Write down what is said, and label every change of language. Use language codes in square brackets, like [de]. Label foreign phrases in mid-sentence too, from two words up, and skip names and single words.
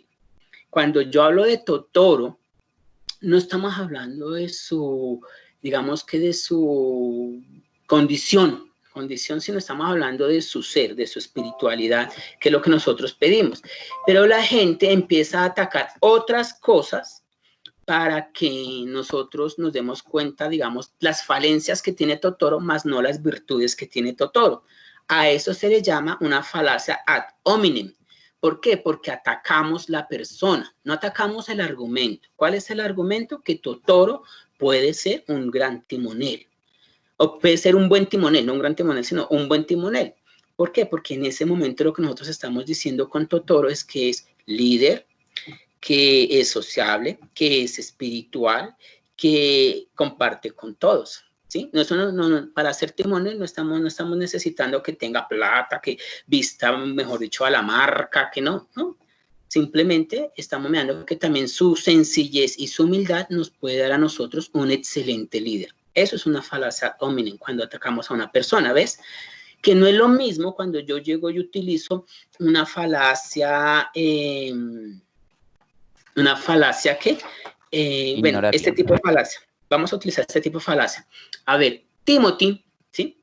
[es] Cuando yo hablo de Totoro, no estamos hablando de su, digamos que de su condición, sino estamos hablando de su ser, de su espiritualidad, que es lo que nosotros pedimos. Pero la gente empieza a atacar otras cosas para que nosotros nos demos cuenta, digamos, las falencias que tiene Totoro, más no las virtudes que tiene Totoro. A eso se le llama una falacia [la] ad hominem. [es] ¿Por qué? Porque atacamos la persona, no atacamos el argumento. ¿Cuál es el argumento? Que Totoro puede ser un gran timonel. O puede ser un buen timonel, no un gran timonel, sino un buen timonel. ¿Por qué? Porque en ese momento lo que nosotros estamos diciendo con Totoro es que es líder, que es sociable, que es espiritual, que comparte con todos. ¿Sí? Para ser timonel no estamos necesitando que tenga plata, que vista, mejor dicho, a la marca, que no. Simplemente estamos mirando que también su sencillez y su humildad nos puede dar a nosotros un excelente líder. Eso es una falacia [la] ad hominem [es] cuando atacamos a una persona, ¿ves? Que no es lo mismo cuando yo llego y utilizo una falacia bueno, este tipo de falacia. Vamos a utilizar este tipo de falacia. A ver, Timothy, ¿sí?